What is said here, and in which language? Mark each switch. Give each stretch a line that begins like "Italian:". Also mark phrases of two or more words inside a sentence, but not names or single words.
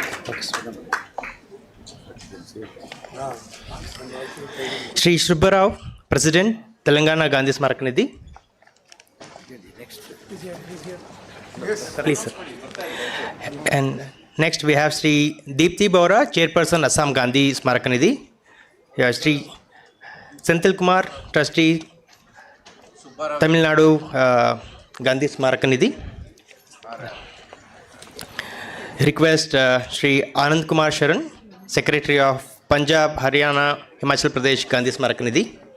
English: Shri Subbarao, President, Telangana Gandhi Smaraka Nidhi. Yes. Please, sir. And next we have Shri Deepthi Bora, Chairperson, Assam Gandhi Smaraka Nidhi. Yeah, Shri Senthil Kumar, Trustee, Tamil Nadu Gandhi Smaraka Nidhi. Request Shri Anand Kumar Sharan, Secretary of Punjab, Haryana, Himachal Pradesh Gandhi Smaraka Nidhi.